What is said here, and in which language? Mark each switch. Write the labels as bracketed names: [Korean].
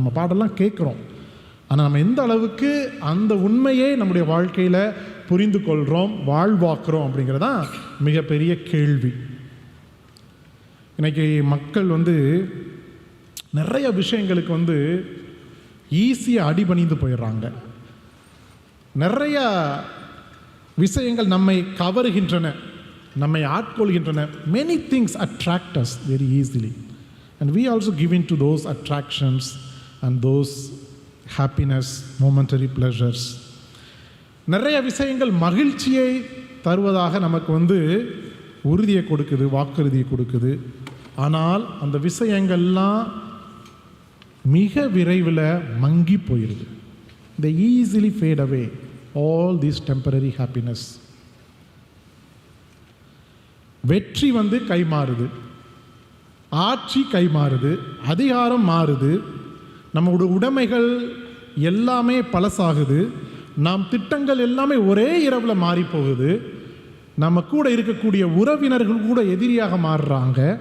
[Tamil] நம்ம பாடலாம் கேட்குறோம், ஆனால் நம்ம எந்த அளவுக்கு அந்த உண்மையை நம்முடைய வாழ்க்கையில் புரிந்து கொள்கிறோம், வாழ்வாக்குறோம் அப்படிங்கிறதான் மிகப்பெரிய கேள்வி. இன்றைக்கி மக்கள் வந்து நிறைய விஷயங்களுக்கு வந்து ஈஸியாக அடிபணிந்து போயிடுறாங்க. நிறைய விஷயங்கள் நம்மை கவருகின்றன, நம்மை ஆட்கொள்கின்றன. [English] many things attract us very easily and we also give in to those attractions and those happiness, momentary pleasures. [Tamil] நிறைய விஷயங்கள் மகிழ்ச்சியை தருவதாக நமக்கு வந்து உறுதியை கொடுக்குது, வாக்குறுதியை கொடுக்குது. ஆனால் அந்த விஷயங்கள்லாம் மிக விரைவில் மங்கி போயிடுது. [English] they easily fade away, all these temporary happiness. [Tamil] வெற்றி வந்து கை மாறுது, ஆட்சி கை மாறுது, அதிகாரம் மாறுது, நம்முடைய உடைமைகள் எல்லாமே பழசாகுது, நாம் திட்டங்கள் எல்லாமே ஒரே இரவில் மாறி போகுது, நம்ம கூட இருக்கக்கூடிய உறவினர்கள் கூட எதிரியாக மாறுறாங்க.